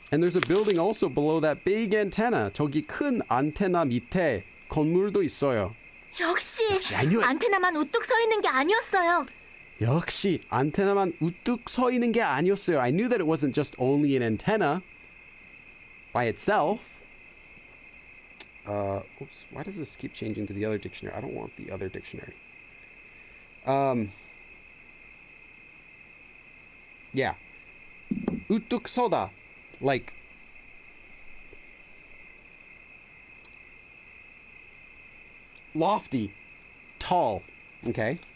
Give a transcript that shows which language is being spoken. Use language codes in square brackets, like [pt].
[en] And there's a building also below that big antenna. [ko] 저기 큰 안테나 밑에 건물도 있어요. 역시 [en] I knew it. [ko] 안테나만 우뚝 서 있는 게 아니었어요. 역시 안테나만 우뚝 서 있는 게 아니었어요. [en] I knew that it wasn't just only an antenna by itself. Oops, why does this keep changing to the other dictionary? I don't want the other dictionary. Yeah. 우뚝 서다. Like lofty, tall, okay?